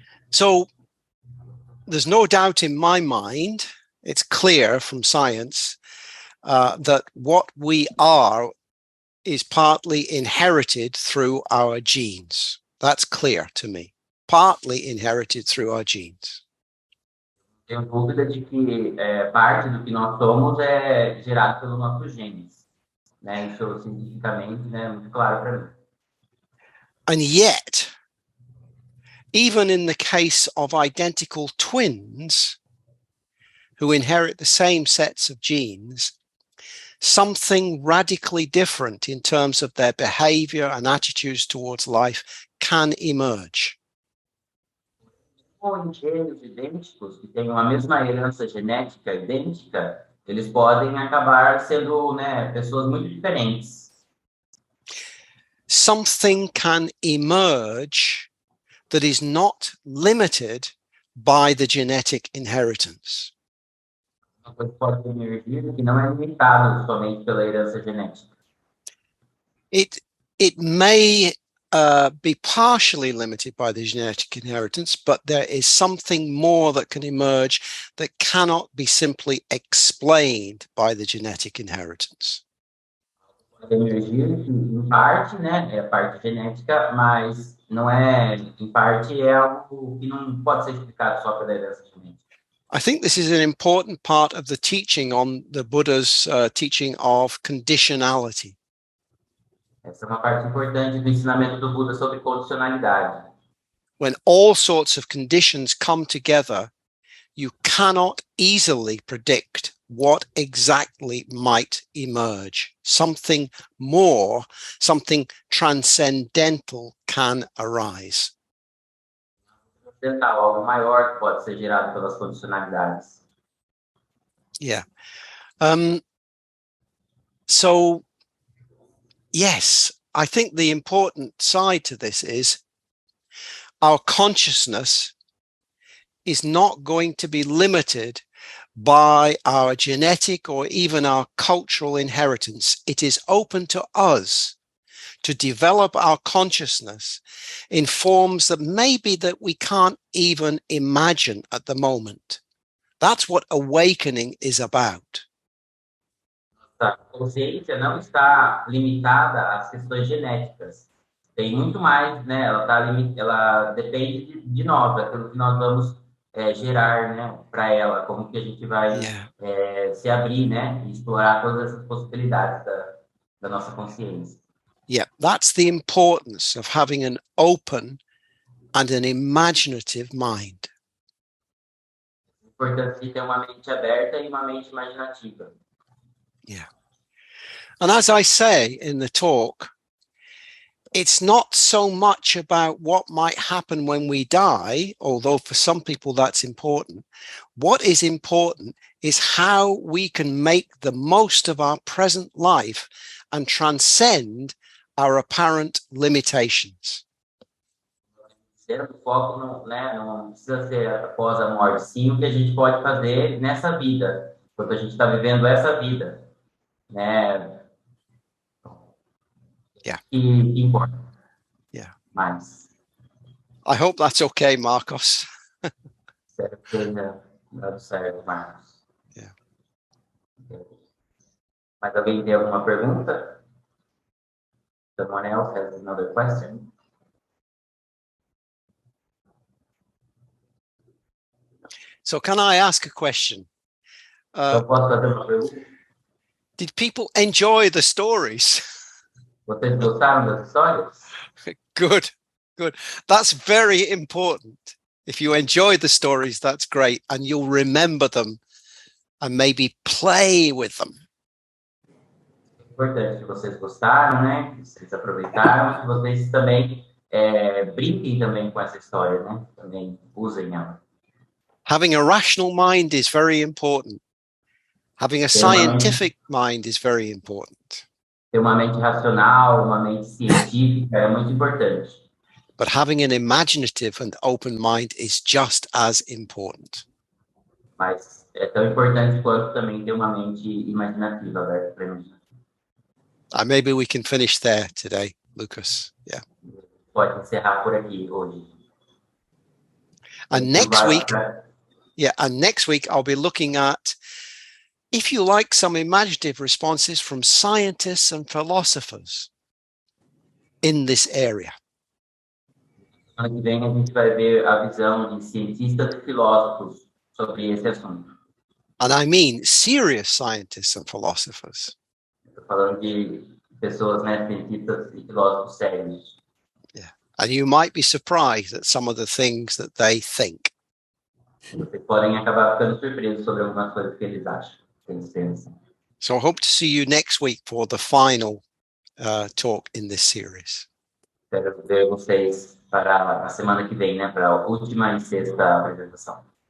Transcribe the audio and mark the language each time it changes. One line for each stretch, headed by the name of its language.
English: So there's no doubt in my mind, it's clear from science that what we are is partly inherited through our genes. That's clear to me. Partly inherited through our genes.
Portuguese: Tenho dúvida de que parte do que nós somos é gerado pelos nossos genes, né? Isso cientificamente, né, muito claro para mim.
English: And yet, even in the case of identical twins who inherit the same sets of genes, something radically different in terms of their behavior and attitudes towards life can emerge.
Portuguese: Em gêmeos idênticos, que têm a mesma herança genética idêntica, eles podem acabar sendo, né, pessoas muito diferentes.
English: Something can emerge that is not limited by the genetic inheritance.
Portuguese: Uma coisa que pode emergir que não é limitado somente pela herança genética.
English: It may be partially limited by the genetic inheritance, but there is something more that can emerge that cannot be simply explained by the genetic inheritance.
Portuguese: Pode emergir em parte, né, é a parte genética, mas não é, em parte é algo que não pode ser explicado só pela herança genética.
English: I think this is an important part of the teaching on the Buddha's teaching of conditionality.
Portuguese: Essa é uma parte importante do ensinamento do Buda sobre condicionalidade.
English: When all sorts of conditions come together, you cannot easily predict what exactly might emerge. Something more, something transcendental can arise.
Portuguese: Algo maior que pode ser gerado pelas condicionalidades.
English: Yeah. So, yes, I think the important side to this is our consciousness is not going to be limited by our genetic or even our cultural inheritance. It is open to us to develop our consciousness in forms that maybe that we can't even imagine at the moment. That's what awakening is about.
Portuguese: A consciência não está limitada às questões genéticas. Tem muito mais, né? Ela depende de nós, daquilo que nós vamos gerar, né, para ela, como que a gente vai se abrir, né, e explorar todas essas possibilidades da nossa consciência.
English: Yeah, that's the importance of having an open and an imaginative mind.
Portuguese: A importância de ter uma mente aberta e uma mente imaginativa.
English: Yeah. And as I say in the talk, it's not so much about what might happen when we die, although for some people that's important. What is important is how we can make the most of our present life and transcend our apparent limitations.
Portuguese: O foco não precisa ser após a morte, sim o que a gente pode fazer nessa vida, enquanto a gente está vivendo essa vida, né?
English: Yeah.
Portuguese: Que importa.
English: Yeah.
Portuguese: Mas.
English: I hope that's okay, Marcos.
Portuguese: Espero que tenha dado certo, Marcos.
English: Yeah.
Portuguese: Mas alguém tem alguma pergunta?
English: Someone else has another question? So can I ask a question?
Portuguese: Eu posso fazer uma pergunta?
English: Did people enjoy the stories?
Portuguese: Vocês gostaram das histórias?
English: Good, good. That's very important. If you enjoy the stories, that's great. And you'll remember them and maybe play with them.
Portuguese: É importante que vocês gostaram, né? Que vocês aproveitaram, que vocês também brinquem também com essa história, né? Também usem ela.
English: Having a rational mind is very important. Having a scientific mind is very important.
Portuguese: Ter uma mente racional, uma mente científica é muito importante.
English: But having an imaginative and open mind is just as important.
Portuguese: Mas é tão importante quanto também ter uma mente imaginativa, aberta para imaginação.
English: Maybe we can finish there today, Lucas. Yeah.
Portuguese: Pode encerrar por aqui hoje.
English: And next week, and next week I'll be looking at, if you like, some imaginative responses from scientists and philosophers in this area.
Portuguese: Ano que vem a gente vai ver a visão de cientistas e filósofos sobre esse assunto.
English: And I mean serious scientists and philosophers.
Portuguese: Estou falando de pessoas, né, cientistas e filósofos sérios.
English: Yeah. And you might be surprised at some of the things that they think.
Portuguese: Vocês podem acabar ficando surpresos sobre algumas coisas que eles acham, que eles pensam.
English: So I hope to see you next week for the final talk in this series.
Portuguese: Espero ver vocês para a semana que vem, né, para a última e sexta apresentação.